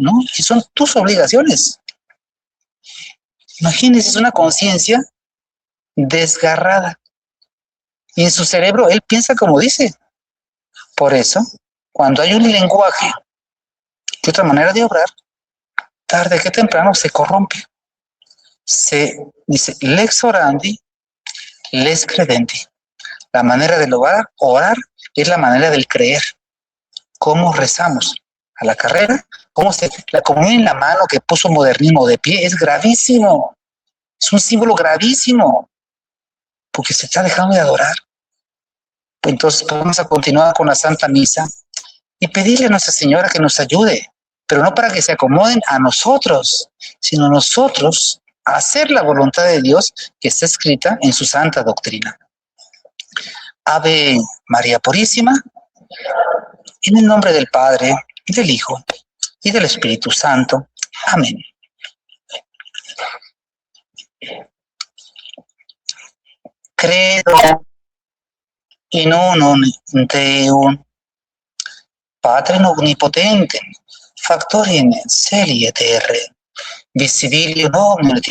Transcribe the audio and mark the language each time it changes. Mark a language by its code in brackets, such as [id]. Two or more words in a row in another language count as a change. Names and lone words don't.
[es] No, que son tus obligaciones. Imagínense, es una conciencia desgarrada. Y en su cerebro él piensa como dice. Por eso, cuando hay un lenguaje de otra manera de obrar, tarde que temprano se corrompe. [la] Se dice lex orandi, lex credenti. [es] La manera de orar es la manera del creer. ¿Cómo rezamos? A la carrera, la comunión en la mano que puso modernismo de pie es gravísimo. Es un símbolo gravísimo, porque se está dejando de adorar. Entonces vamos a continuar con la Santa Misa y pedirle a Nuestra Señora que nos ayude, pero no para que se acomoden a nosotros, sino nosotros a hacer la voluntad de Dios que está escrita en su santa doctrina. Ave María Purísima, en el nombre del Padre, y del Hijo, y del Espíritu Santo. Amén. [la] Credo in unum Deum, Patrem omnipotentem, factorem celi et terrae, visibilium omnium et